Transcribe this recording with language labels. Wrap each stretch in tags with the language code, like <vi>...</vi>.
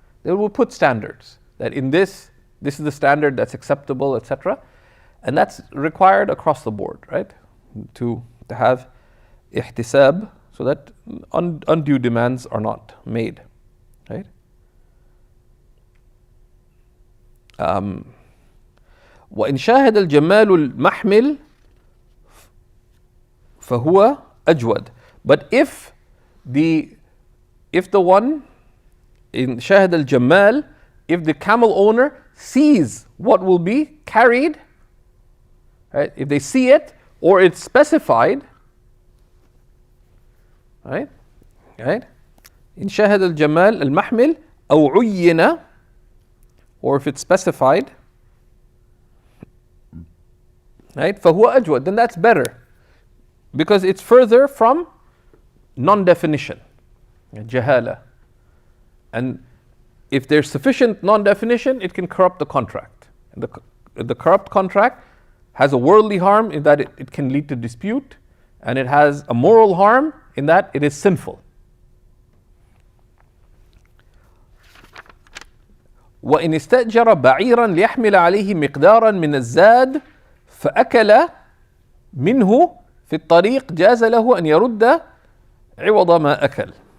<en>They will put standards that in this is the standard that's acceptable, etc. And that's required across the board, right? To have ihtisab so that undue demands are not made, right?</en> <ar>وإن شاهد الجمال المحمل فهو أجود.</ar> <en>But if the one in</en> <ar>شاهد الجمال,</ar> <en>if the camel owner sees what will be carried, right? If they see it or it's specified, right? Right?</en> <ar>إن شاهد الجمال المحمل أو عين,</ar> <en>or if it's specified, right?</en> <ar>فهو أجود,</ar> <en>then that's better, because it's further from non-definition, jahala. And if there's sufficient non-definition, it can corrupt the contract. And the corrupt contract has a worldly harm in that it can lead to dispute, and it has a moral harm in that it is sinful.</en> <ar>وإن استأجر بعيرا ليحمل عليه مقدارا من الزاد فأكل منه في الطريق جاز له أن يرد عوض ما أكل.</ar>